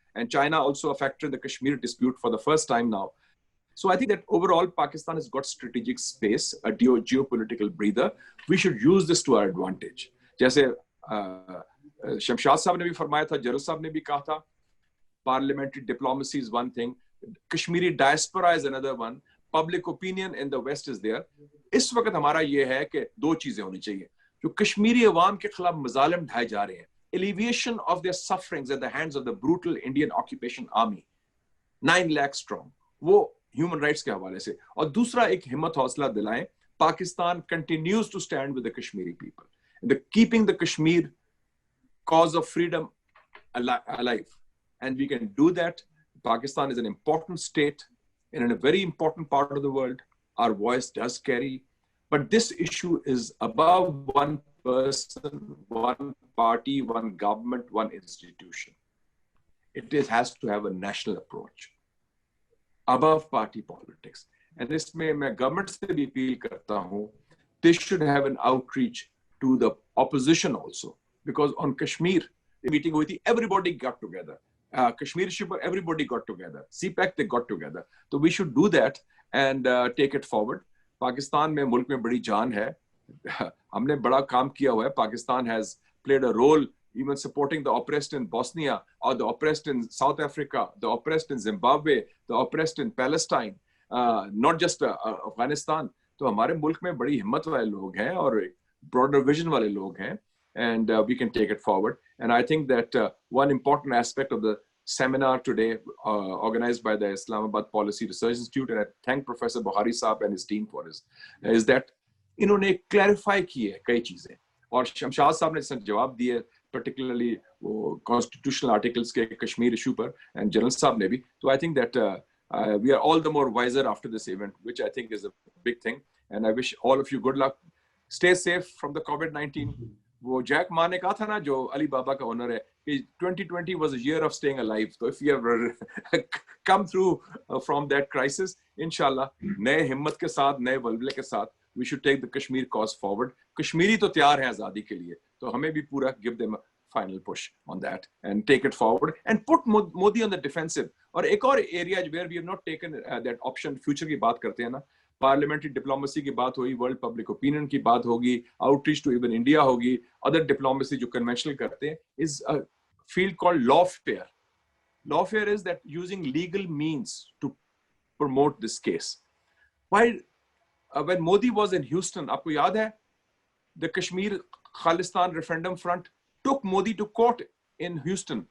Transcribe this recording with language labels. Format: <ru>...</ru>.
<en>And China also a factor in the Kashmir dispute for the first time now. So I think that overall, Pakistan has got strategic space, a geopolitical breather. We should use this to our advantage.</en> <hi>जैसे शमशाद साहब ने भी फरमाया था, जरल साहब ने भी कहा था,</hi> <en>parliamentary diplomacy is one thing, Kashmiri diaspora is another one, public opinion in the West is there.</en> <hi>इस वक्त हमारा ये है कि दो चीजें होनी चाहिए. जो कश्मीरी अवाम के खिलाफ मजालिम ढाए जा रहे हैं,</hi> <en>alleviation of their sufferings at the hands of the brutal Indian occupation army,</en> <hi>9 lakh strong, वो human rights के हवाले से. और दूसरा एक हिम्मत हौसला दिलाएं,</hi> <en>Pakistan continues to stand with the Kashmiri people. Keeping the Kashmir cause of freedom alive. And we can do that. Pakistan is an important state and in a very important part of the world. Our voice does carry. But this issue is above one person, one party, one government, one institution. It has to have a national approach, above party politics. And</en> <hi>इसमें मैं government से भी appeal करता हूँ,</hi> <en>they should have an outreach to the opposition also. Because on Kashmir, the meeting</en> <hi>हुई थी,</hi> <en>everybody got together. Kashmir Shipper, everybody got together. CPEC, they got together. So we should do that and take it forward.</en> <hi>Pakistan में मुल्क में बड़ी जान है. हमने बड़ा काम किया हुआ है.</hi> <en>Pakistan has played a role even supporting the oppressed in Bosnia or the oppressed in South Africa, the oppressed in Zimbabwe, the oppressed in Palestine, not just Afghanistan.</en> <hi>तो हमारे मुल्क में बड़ी हिम्मत वाले लोग हैं और broader vision वाले लोग हैं,</hi> <en>and we can take it forward. And I think that one important aspect of the seminar today, organized by the Islamabad Policy Research Institute, and I thank Professor Buhari Saab and his team for this, is that</en> <hi>इन्होंने clarify की है कई चीजें, और शमशाद साहब ने जवाब दिए,</hi> <en>particularly constitutional articles के Kashmir issue पर, and General साहब ने भी. So I think that we are all the more wiser after this event, which I think is a big thing. And I wish all of you good luck. Stay safe from the COVID-19.</en> <hi>वो Jack Ma ने कहा था ना, जो अली बाबा का owner है, कि</hi> <en>2020 was a year of staying alive. So if you have come through from that crisis, inshallah,</en> <hi>नए हिम्मत के साथ,</hi> <en>नए बलबले के साथ, we should take the Kashmir cause forward.</en> <hi>Kashmiri तो तैयार हैं आज़ादी के लिए, तो हमें भी पूरा</hi> <en>give them a final push on that and take it forward</en> <hi>and</hi> <en>put Modi on the defensive. और एक और area where we have not taken that option,</en> <hi>future की बात करते हैं ना,</hi> <en>Parliamentary diplomacy की बात होगी, वर्ल्ड पब्लिक ओपिनियन की बात होगी, आउटरीच टू इवन इंडिया होगी, अदर डिप्लोमेसी जो कन्वेंशनल करते हैं, is a field called lawfare. Lawfare is that using legal means to promote this case. While when Modi was in Houston,</en> <hi>आपको याद है,</hi> <en>the Kashmir Khalistan Referendum Front took Modi to court in Houston.</en>